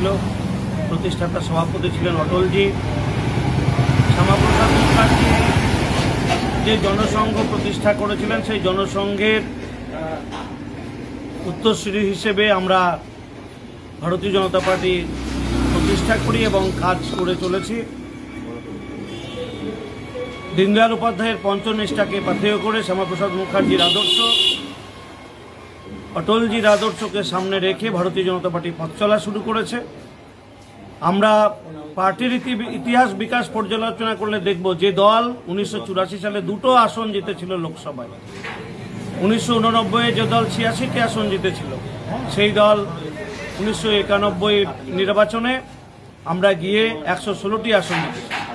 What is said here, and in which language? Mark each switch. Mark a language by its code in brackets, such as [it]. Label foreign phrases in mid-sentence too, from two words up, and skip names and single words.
[bn] প্রতিষ্ঠাতা সভাপতি ছিলেন অটলজি। শ্যামাপ্রসাদ মুখার্জি যে জনসংঘ প্রতিষ্ঠা করেছিলেন সেই জনসংঘের উত্তরসূরি হিসেবে আমরা ভারতীয় জনতা পার্টি প্রতিষ্ঠা করি এবং কাজ করে চলেছি। দীনদয়াল উপাধ্যায় পঞ্চনিষ্ঠা কে পাথেয় করে শ্যামাপ্রসাদ মুখার্জির আদর্শ অটলজির আদর্শ কে সামনে রেখে ভারতীয় জনতা পার্টি পথ চলা শুরু করেছে। আমরা পার্টির ইতিহাস বিকাশ পর্যালোচনা করলে দেখব যে দল 1984 সালে দুটো আসন জিতেছিল লোকসভায়, 1989 যে দল 86টি আসন জিতেছিল সেই দল 1991 নির্বাচনে আমরা গিয়ে 116টি আসন জিতেছি।